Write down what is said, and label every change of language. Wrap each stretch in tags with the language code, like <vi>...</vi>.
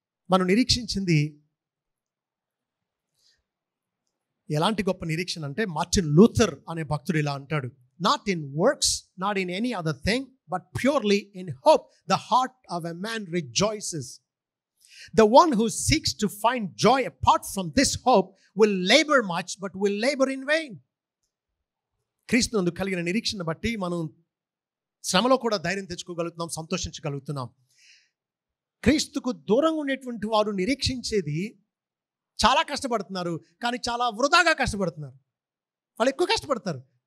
<te>మనం నిరీక్షించింది ఎలాంటి గొప్ప నిరీక్షణ అంటే, మార్టిన్ లూథర్ అనే భక్తుడు ఇలా అంటాడు,</te> <en>Not in works, not in any other thing, but purely in hope the heart of a man rejoices. The one who seeks to find joy apart from this hope will labor much, but will labor in vain.</en> <te>క్రీస్తునందు కలిగిన నిరీక్షణ బట్టి మనం శ్రమలో కూడా ధైర్యం తెచ్చుకోగలుగుతున్నాం, సంతోషించగలుగుతున్నాం. క్రీస్తుకు దూరంగా ఉండేటువంటి వారు నిరీక్షించేది చాలా కష్టపడుతున్నారు, కానీ చాలా వృధాగా కష్టపడుతున్నారు. వాళ్ళు ఎక్కువ కష్టపడతారు,</te>